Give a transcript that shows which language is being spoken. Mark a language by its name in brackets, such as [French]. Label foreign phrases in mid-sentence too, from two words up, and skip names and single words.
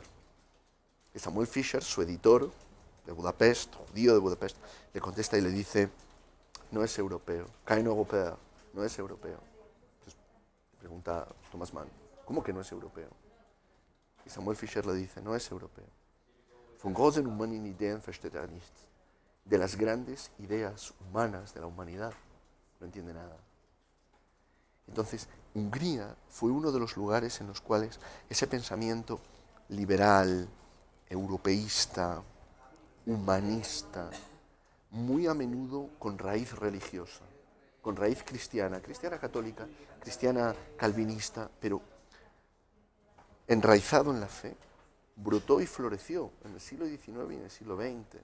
[Spanish] Y Samuel Fischer, su editor de Budapest, judío de Budapest, le contesta y le dice, no es europeo, [German] kein Europäer, [Spanish] no es europeo. Entonces pregunta Thomas Mann, ¿cómo que no es europeo? Y Samuel Fischer le dice, no es europeo. [German] Von großen humanen Ideen versteht er nichts. [Spanish] De las grandes ideas humanas de la humanidad no entiende nada. Entonces, Hungría fue uno de los lugares en los cuales ese pensamiento liberal, europeísta, humanista, muy a menudo con raíz religiosa, con raíz cristiana, cristiana católica, cristiana calvinista, pero enraizado en la fe, brotó y floreció en el siglo XIX y en el siglo XX.